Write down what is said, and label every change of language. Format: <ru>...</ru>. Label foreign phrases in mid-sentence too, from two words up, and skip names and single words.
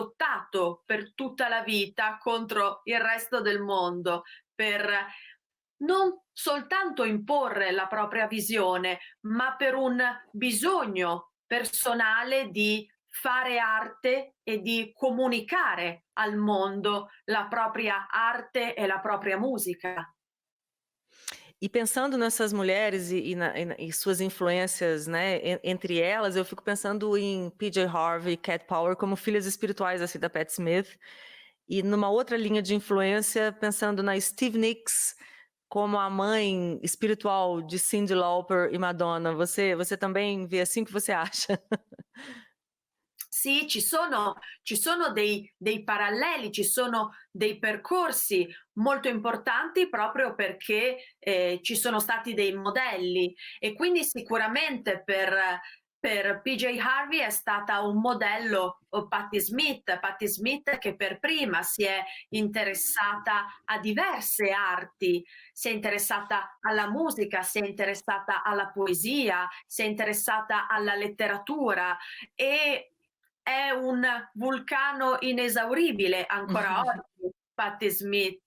<it>lottato per tutta la vita contro il resto del mondo, per non soltanto imporre la propria visione, ma per un bisogno personale di fare arte e di comunicare al mondo la propria arte e la propria musica.</it> <pt>E pensando nessas mulheres e suas influências, né, entre elas, eu fico pensando em PJ Harvey e Cat Power como filhas espirituais assim da Patti Smith, e numa outra linha de influência, pensando na Stevie Nicks como a mãe espiritual de Cyndi Lauper e Madonna. Você também vê assim? O que você acha?</pt> <it>Sì, ci sono dei paralleli, ci sono dei percorsi molto importanti proprio perché, ci sono stati dei modelli e quindi sicuramente per PJ Harvey è stata un modello, Patti Smith che per prima si è interessata a diverse arti, si è interessata alla musica, si è interessata alla poesia, si è interessata alla letteratura e è un vulcano inesauribile ancora oggi, Patti Smith.</it>